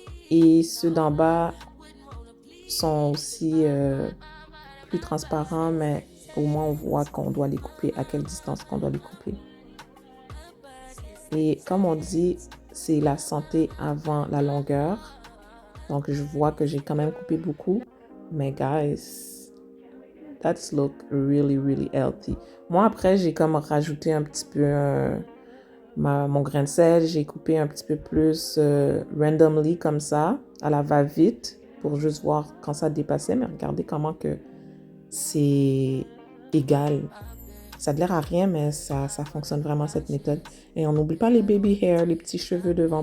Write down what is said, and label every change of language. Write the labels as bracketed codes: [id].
[fr] Et ceux d'en bas sont aussi plus transparents, mais au moins on voit qu'on doit les couper, à quelle distance qu'on doit les couper. Et comme on dit, c'est la santé avant la longueur. Donc, je vois que j'ai quand même coupé beaucoup. Mais [en] guys, that's look really, really healthy. [fr] Moi, après, j'ai comme rajouté un petit peu mon grain de sel. J'ai coupé un petit peu plus [en] randomly [fr] comme ça, à la va-vite, pour juste voir quand ça dépassait. Mais regardez comment que c'est égal. Ça a l'air à rien, mais ça fonctionne vraiment, cette méthode. Et on n'oublie pas les [en] baby hair, [fr] les petits cheveux devant.